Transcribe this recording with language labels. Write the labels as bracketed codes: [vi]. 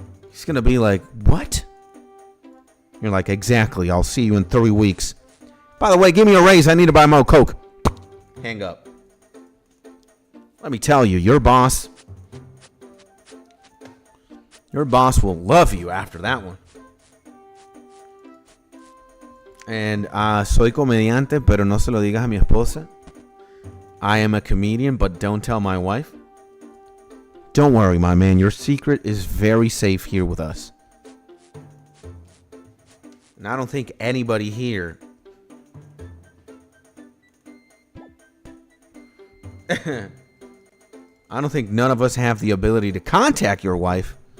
[en] He's gonna be like, what? You're like, exactly, I'll see you in 3 weeks. By the way, give me a raise, I need to buy more coke. Hang up. Let me tell you, your boss will love you after that one. [es] And soy comediante, pero no se lo digas a mi esposa. [en] I am a comedian, but don't tell my wife. Don't worry, my man. Your secret is very safe here with us. And I don't think anybody here I don't think none of us have the ability to contact your wife.